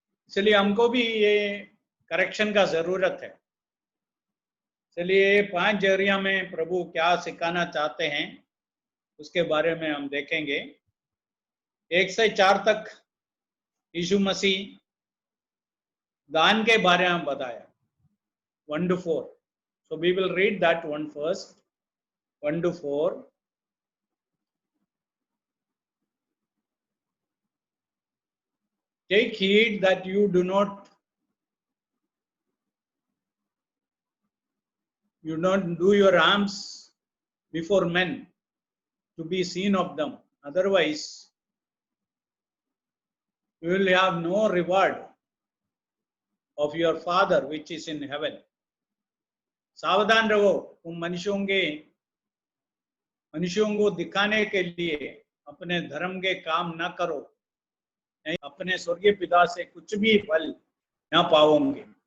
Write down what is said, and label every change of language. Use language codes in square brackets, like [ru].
[hi] इसलिए हमको भी ये करेक्शन का जरूरत है। इसलिए 5 एरिया में प्रभु क्या सिखाना चाहते हैं उसके बारे में हम देखेंगे। 1 से 4 तक यीशु मसीह दान के बारे में बताया, 1 to 4. [en] So we will read that one first, 1 to 4. Take heed that you do not do your alms before men to be seen of them. Otherwise, you will have no reward of your Father which is in heaven. [hi] सावधान रहो, तुम मनुष्यों को दिखाने के लिए अपने धर्म के काम न करो, नहीं अपने स्वर्गीय पिता से कुछ भी फल न पाओगे।